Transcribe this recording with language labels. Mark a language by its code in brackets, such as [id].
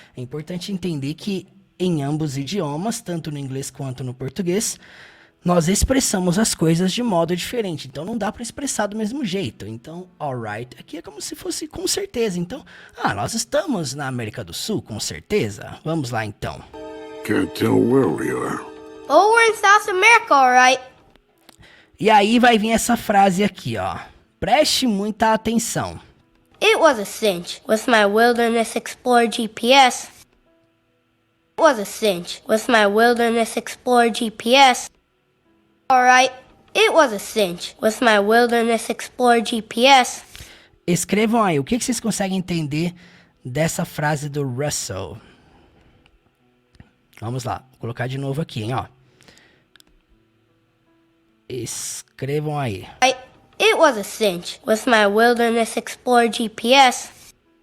[pt] É importante entender que em ambos idiomas, tanto no inglês quanto no português, nós expressamos as coisas de modo diferente. Então não dá para expressar do mesmo jeito. Então, alright, aqui é como se fosse com certeza. Então, nós estamos na América do Sul, com certeza. Vamos lá então. [en] Can't tell where we are. Oh, we're in South America, alright. [pt] E aí vai vir essa frase aqui, ó. Preste muita atenção. [en] It was a cinch with my Wilderness Explorer GPS. It was a cinch with my Wilderness Explorer GPS. Alright, it was a cinch with my Wilderness Explorer GPS. [pt] Escrevam aí, o que vocês conseguem entender dessa frase do Russell? Vamos lá, vou colocar de novo aqui, hein, ó. Escrevam aí. [en] It was a cinch with my Wilderness Explorer GPS.